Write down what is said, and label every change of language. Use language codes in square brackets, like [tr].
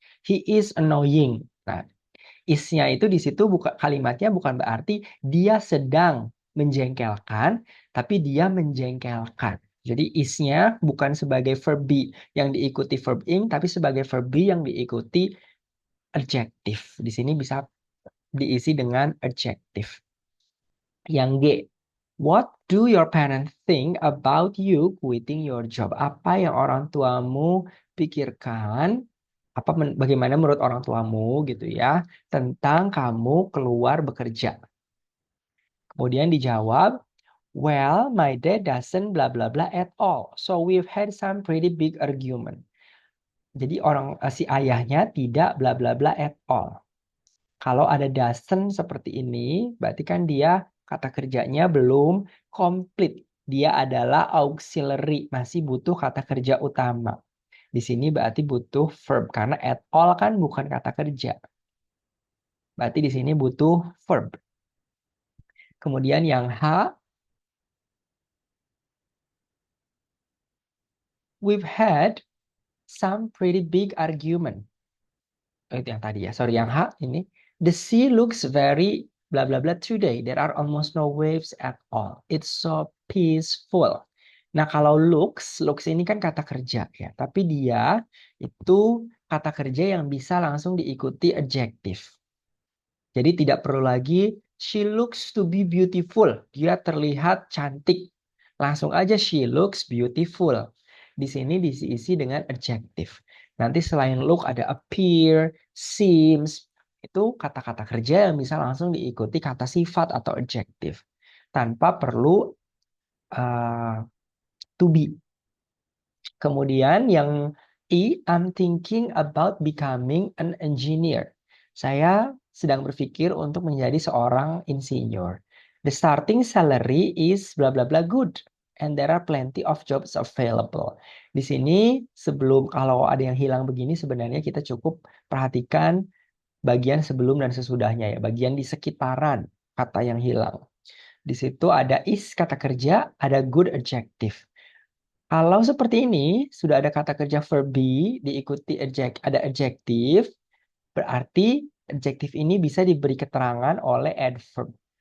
[en] He is annoying. [id] Nah, is-nya itu di situ kalimatnya bukan berarti dia sedang menjengkelkan, tapi dia menjengkelkan. Jadi is-nya bukan sebagai verb be yang diikuti verb ing, tapi sebagai verb be yang diikuti adjective. Di sini bisa diisi dengan adjective. Yang G, [en] what do your parents think about you quitting your job? [id] Apa yang orang tuamu pikirkan? Bagaimana menurut orang tuamu gitu ya tentang kamu keluar bekerja? Kemudian dijawab, [en] well, my dad doesn't blah blah blah at all. So we've had some pretty big argument. [id] Jadi si ayahnya tidak [en] bla bla bla at all. [id] Kalau ada doesn't seperti ini, berarti kan dia kata kerjanya belum komplit. Dia adalah auxiliary, masih butuh kata kerja utama. Di sini berarti butuh verb, karena at all kan bukan kata kerja. Berarti di sini butuh verb. Kemudian yang H, [en] we've had some pretty big argument. [id] Itu yang tadi ya. [en] Sorry, [id] yang H ini. [en] The sea looks very blah blah blah today. There are almost no waves at all. It's so peaceful. [id] Nah, kalau looks ini kan kata kerja ya. Tapi dia itu kata kerja yang bisa langsung diikuti adjective. Jadi tidak perlu lagi [en] she looks to be beautiful. [id] Dia terlihat cantik. Langsung aja [en] she looks beautiful. [id] Di sini diisi dengan adjective. Nanti selain look ada appear, seems. Itu kata-kata kerja yang bisa langsung diikuti kata sifat atau adjective. Tanpa perlu to be. Kemudian yang I, [en] I'm thinking about becoming an engineer. [id] Saya sedang berpikir untuk menjadi seorang insinyur. [en] The starting salary is bla bla bla good. And there are plenty of jobs available. [id] Di sini sebelum kalau ada yang hilang begini sebenarnya kita cukup perhatikan bagian sebelum dan sesudahnya ya. Bagian di sekitaran kata yang hilang. Di situ ada is kata kerja, ada good adjective. Kalau seperti ini, sudah ada kata kerja verb be, diikuti ada adjektif, berarti adjektif ini bisa diberi keterangan oleh adverb.